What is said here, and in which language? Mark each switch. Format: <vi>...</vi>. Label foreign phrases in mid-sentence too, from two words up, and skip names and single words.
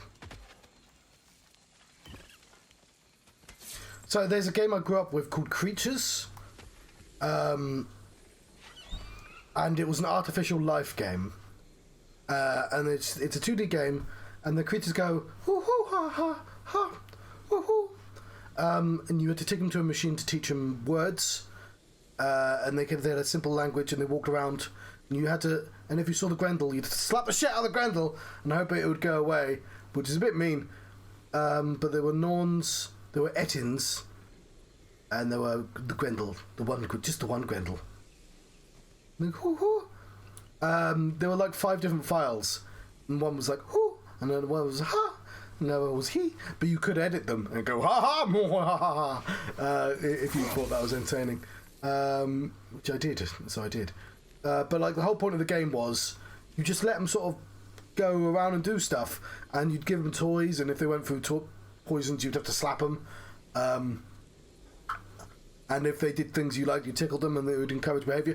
<en>So there's a game I grew up with called Creatures. And it was an artificial life game. And it's a 2D game, and the creatures go, hoo hoo ha ha ha, hoo hoo. And you had to take them to a machine to teach them words. And they had a simple language, and they walked around, and you had to, and if you saw the Grendel, you'd slap the shit out of the Grendel and hope it would go away, which is a bit mean. But there were Norns, there were Ettins, and there were the Grendel, just the one Grendel. Like, hoo hoo. There were like 5 different files, and one was like hoo, and then one was ha, and the other was he. But you could edit them and go ha ha, more ha ha ha, if you thought that was entertaining. Which I did, so I did. But like the whole point of the game was you just let them sort of go around and do stuff, and you'd give them toys, and if they went through poisons, you'd have to slap them. And if they did things you liked, you tickled them, and they would encourage behaviour.</en>